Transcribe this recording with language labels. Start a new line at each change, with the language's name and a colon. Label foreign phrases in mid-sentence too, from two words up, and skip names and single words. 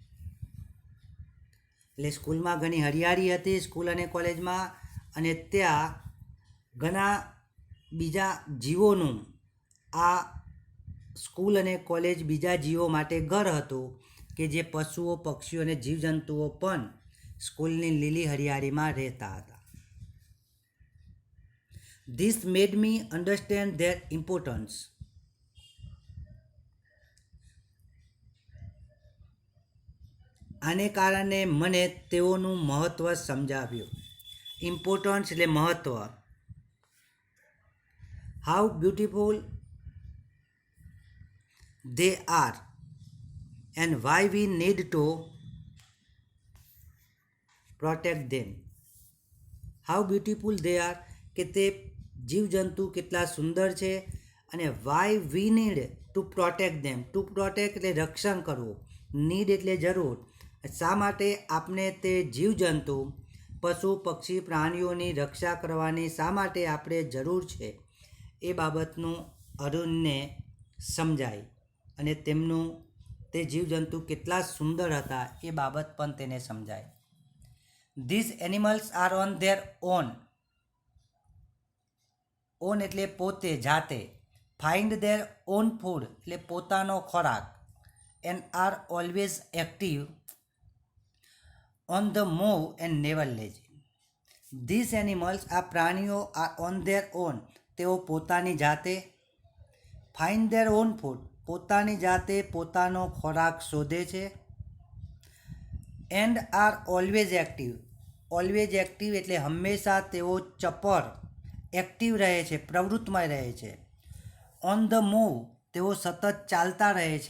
Gujarati: એટલે સ્કૂલમાં ઘણી હરિયાળી હતી સ્કૂલ અને કોલેજમાં, અને ત્યાં ઘણા બીજા જીવોનું આ સ્કૂલ અને કોલેજ બીજા જીવો માટે ઘર હતું કે જે પશુઓ, પક્ષીઓ અને જીવજંતુઓ પણ સ્કૂલની લીલી હરિયાળીમાં રહેતા હતા.
English: This made me understand their importance.
Gujarati: આને કારણે મને તેઓનું મહત્ત્વ સમજાવ્યું. ઇમ્પોર્ટન્સ એટલે મહત્ત્વ.
English: how beautiful they are and why we need to protect them. How beautiful they are
Gujarati: કે તે જીવજંતુ કેટલા સુંદર છે, અને
English: why we need to protect them. To protect
Gujarati: એટલે રક્ષણ કરવું, need એટલે જરૂર. શા માટે આપણે તે જીવજંતુ, પશુ, પક્ષી, પ્રાણીઓની રક્ષા કરવાની શા માટે આપણે જરૂર છે એ બાબતનું અરુણને સમજાય, અને તેમનું તે જીવજંતુ કેટલા સુંદર હતા એ બાબત પણ તેને સમજાય.
English: These animals are on their own.
Gujarati: ઓન એટલે પોતે, જાતે.
English: ફાઇન્ડ their own food
Gujarati: એટલે પોતાનો ખોરાક.
English: and are always active, on the move and never lazy. These animals
Gujarati: આ પ્રાણીઓ
English: are on their own
Gujarati: તેઓ પોતાની જાતે.
English: find their own food
Gujarati: પોતાની જાતે પોતાનો ખોરાક શોધે છે.
English: and are always active always active
Gujarati: એટલે હંમેશા તેઓ ચપળ, એક્ટિવ રહે છે, પ્રવૃત્તમાં રહે છે.
English: on the move
Gujarati: તેઓ સતત ચાલતા રહે છે.